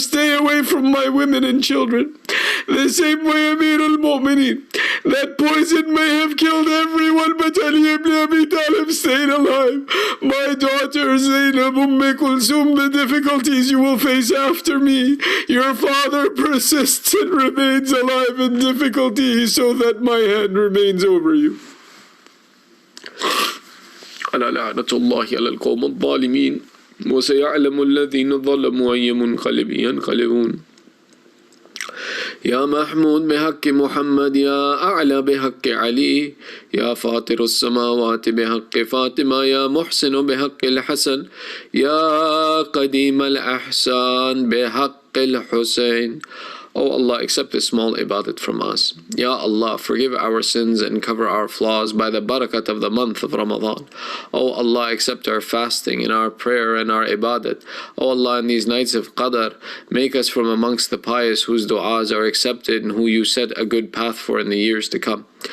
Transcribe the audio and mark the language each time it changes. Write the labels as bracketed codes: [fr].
[en] Stay away from my women and children. The same way Amir al-Mu'mineen, that poison may have killed everyone, but Ali ibn Abi Talib stayed alive. My daughter Zainab, Kulsum, the difficulties you will face after me. Your father persists and remains alive in difficulty so that my hand remains over you. [ar] ألا لعنة الله على القوم الظالمين وسيعلم الذين ظلموا أي منقلب ينقلبون. يا محمود بحق محمد، يا أعلى بحق علي، يا فاطر السماوات بحق فاطمة، يا محسن بحق الحسن، يا قديم الأحسان بحق الحسين. [en] Oh Allah, accept this small ibadat from us. Ya Allah, forgive our sins and cover our flaws by the barakat of the month of Ramadan. Oh Allah, accept our fasting and our prayer and our ibadat. Oh Allah, in these nights of Qadr, make us from amongst the pious whose du'as are accepted and who you set a good path for in the years to come.